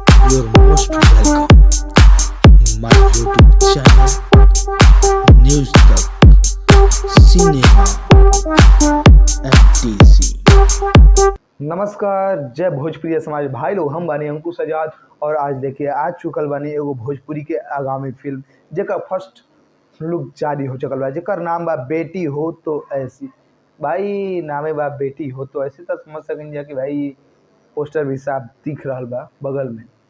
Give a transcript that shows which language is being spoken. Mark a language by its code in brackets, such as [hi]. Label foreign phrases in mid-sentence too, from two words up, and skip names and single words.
[en] You're most welcome. My YouTube channel, News Talk, Cinema, FTC. [bho] नमस्कार, जय भोजपुरी समाज भाई लोग। हम बानी अंकुश आजाद और आज देखिए आज चुकल बानी एगो भोजपुरी के आगामी फिल्म जेकर [en] first look [bho] जारी हो चुकल बा, जेकर नाम बा बेटी हो तो ऐसी। भाई नामे बा बेटी हो तो ऐसी, तो समझ सकें जा कि भाई पोस्टर भी साफ दिख रहा बा बगल में।